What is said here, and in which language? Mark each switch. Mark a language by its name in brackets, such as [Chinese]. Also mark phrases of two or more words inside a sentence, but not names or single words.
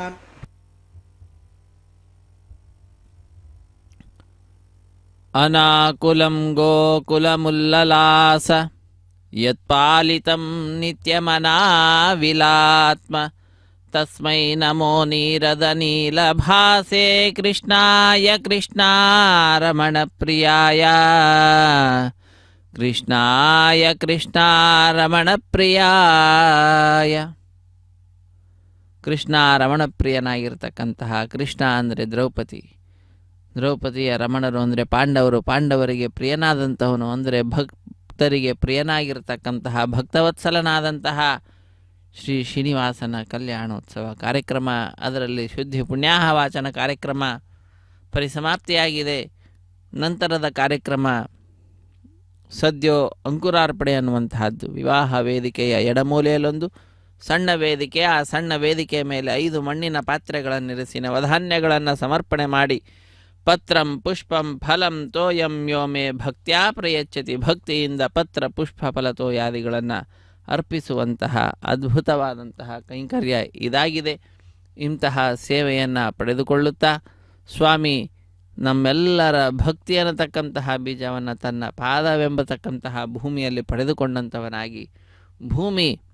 [Sanskrit] ಅನಾಕುಲಂ ಗೋಕುಲಮುಲ್ಲಲಾಸ ಯತ್ಪಾಲಿತಂ ನಿತ್ಯಮನಾವಿಲಾತ್ಮ ತಸ್ಮೈ ನಮೋ ನೀರದ ನೀಲಭಾಸೆ ಕೃಷ್ಣಾಯ ಕೃಷ್ಣಾರಮಣ ಪ್ರಿಯಾಯ ಕೃಷ್ಣಾಯ ಕೃಷ್ಣಾರಮಣ ಪ್ರಿಯಾಯ. [Kannada] ಕೃಷ್ಣಾರಮಣ ಪ್ರಿಯನಾಗಿರ್ತಕ್ಕಂತಹ ಕೃಷ್ಣ ಅಂದರೆ ದ್ರೌಪದಿಯ ರಮಣರು ಅಂದರೆ ಪಾಂಡವರು, ಪಾಂಡವರಿಗೆ ಪ್ರಿಯನಾದಂತಹವನು ಅಂದರೆ ಭಕ್ತರಿಗೆ ಪ್ರಿಯನಾಗಿರ್ತಕ್ಕಂತಹ ಭಕ್ತವತ್ಸಲನಾದಂತಹ ಶ್ರೀ ಶ್ರೀನಿವಾಸನ ಕಲ್ಯಾಣೋತ್ಸವ ಕಾರ್ಯಕ್ರಮ, ಅದರಲ್ಲಿ ಶುದ್ಧಿ ಪುಣ್ಯಾಹ ವಾಚನ ಕಾರ್ಯಕ್ರಮ ಪರಿಸಮಾಪ್ತಿಯಾಗಿದೆ. ನಂತರದ ಕಾರ್ಯಕ್ರಮ ಸದ್ಯೋ ಅಂಕುರಾರ್ಪಣೆ ಅನ್ನುವಂತಹದ್ದು. ವಿವಾಹ ವೇದಿಕೆಯ ಎಡಮೂಲೆಯಲ್ಲೊಂದು ಸಣ್ಣ ವೇದಿಕೆ, ಆ ಸಣ್ಣ ವೇದಿಕೆಯ ಮೇಲೆ 5 ಮಣ್ಣಿನ ಪಾತ್ರೆಗಳನ್ನಿರಿಸಿ ನವಧಾನ್ಯಗಳನ್ನು ಸಮರ್ಪಣೆ ಮಾಡಿ [Sanskrit] ಪತ್ರಂ ಪುಷ್ಪಂ ಫಲಂ ತೋಯಂ ಯೋಮೆ ಭಕ್ತ್ಯಾ ಪ್ರಯಚ್ಛತಿ, [Kannada] ಭಕ್ತಿಯಿಂದ ಪತ್ರ ಪುಷ್ಪ ಫಲ ತೋಯಾದಿಗಳನ್ನು ಅರ್ಪಿಸುವಂತಹ ಅದ್ಭುತವಾದಂತಹ ಕೈಂಕರ್ಯ ಇದಾಗಿದೆ. ಇಂತಹ ಸೇವೆಯನ್ನು ಪಡೆದುಕೊಳ್ಳುತ್ತಾ ಸ್ವಾಮಿ ನಮ್ಮೆಲ್ಲರ ಭಕ್ತಿ ಅನ್ನತಕ್ಕಂತಹ ಬೀಜವನ್ನು ತನ್ನ ಪಾದವೆಂಬತಕ್ಕಂತಹ ಭೂಮಿಯಲ್ಲಿ ಪಡೆದುಕೊಂಡಂಥವನಾಗಿ ಭೂಮಿ